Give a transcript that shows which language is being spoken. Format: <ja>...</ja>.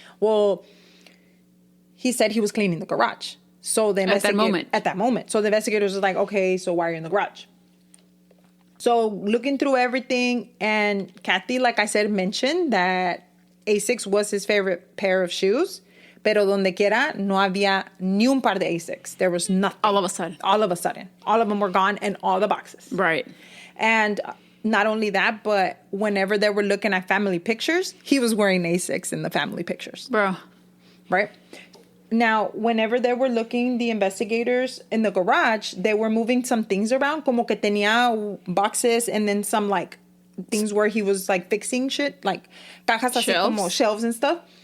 <en>Well, he said he was cleaning the garage. So the at that moment. So the investigators was like, okay, so why are you in the garage? So looking through everything, and Kathy, like I said, mentioned that Asics was his favorite pair of shoes.</en> <es>Pero donde quiera, no había ni un par de Asics.</es> <en>There was nothing. All of a sudden. All of them were gone, and all the boxes. Right. And not only that, but whenever they were looking at family pictures, he was wearing Asics in the family pictures. Bro. Right? Now, whenever they were looking, the investigators in the garage, they were moving some things around,</en> <es>como que tenía</es> <en>boxes, and then some like things where he was like fixing shit, like</en> <es>cajas así como</es> <en>shelves and stuff.</en>